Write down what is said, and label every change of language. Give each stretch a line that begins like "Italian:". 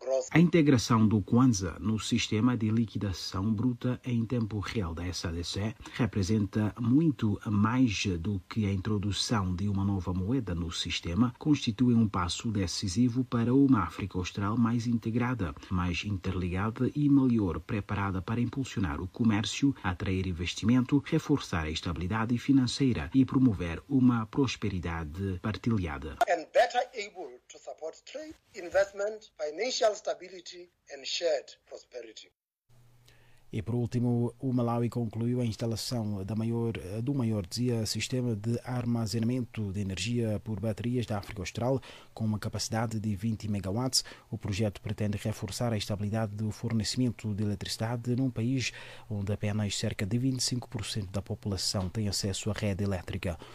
Portuguese: A integração do Kwanza no sistema de liquidação bruta em tempo real da SADC representa muito mais do que a introdução de uma nova moeda no sistema, constitui um passo decisivo para uma África Austral mais integrada, mais interligada e melhor preparada para impulsionar o comércio, atrair investimento, reforçar a estabilidade financeira e promover uma prosperidade partilhada.
English: And better able to support trade, investment, financial stability and shared prosperity.
Portuguese: E por último, o Malawi concluiu a instalação do maior dizia, sistema de armazenamento de energia por baterias da África Austral, com uma capacidade de 20 megawatts. O projeto pretende reforçar a estabilidade do fornecimento de eletricidade num país onde apenas cerca de 25% da população tem acesso à rede elétrica.